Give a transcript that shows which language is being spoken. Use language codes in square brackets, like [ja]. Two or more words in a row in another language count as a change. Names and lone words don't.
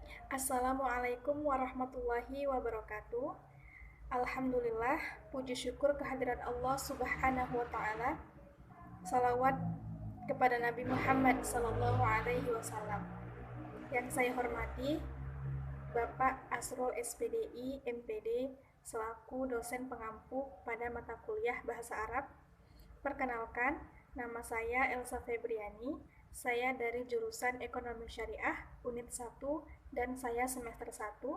[ar] السلام عليكم ورحمة الله وبركاته. [id] Alhamdulillah, puji syukur kehadirat Allah [ar] سبحانه وتعالى. [id] Salawat kepada Nabi Muhammad [ar] صلى الله عليه وسلم. [id] Yang saya hormati, Bapak Asrul SPDI MPD selaku dosen pengampu pada mata kuliah Bahasa Arab. Perkenalkan, nama saya Elsa Febriani. Saya dari jurusan Ekonomi Syariah Unit 1 dan saya semester 1.